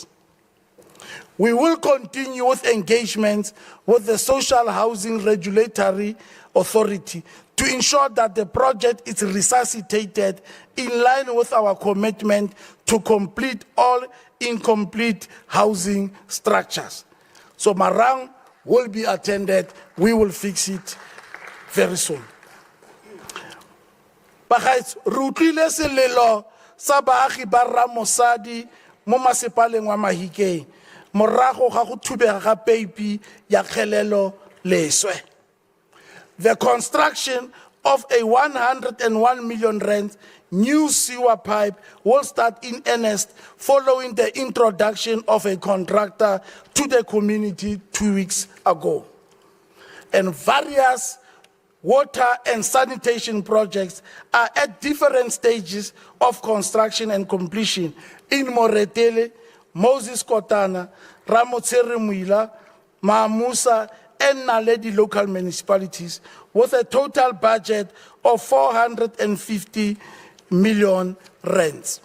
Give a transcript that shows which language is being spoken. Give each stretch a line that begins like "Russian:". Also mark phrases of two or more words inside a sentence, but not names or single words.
English: We will continue with engagements with the Social Housing Regulatory Authority to ensure that the project is resuscitated in line with our commitment to complete all incomplete housing structures. So Marang will be attended. We will fix it very soon.
Tswana: Bagaetsho, re utlwile selelo sa baagi ba Ramosadi mo masepaleng wa Mahikeng morago ga go thubega ga peipi ya kgelelo leswe.
English: The construction of a 101 million rand new sewer pipe will start in earnest following the introduction of a contractor to the community 2 weeks ago. And various water and sanitation projects are at different stages of construction and completion in Moretele, Moses Kotana, Ramotsere Muila, Maamusa, and Naledi local municipalities with a total budget of 450 million rands.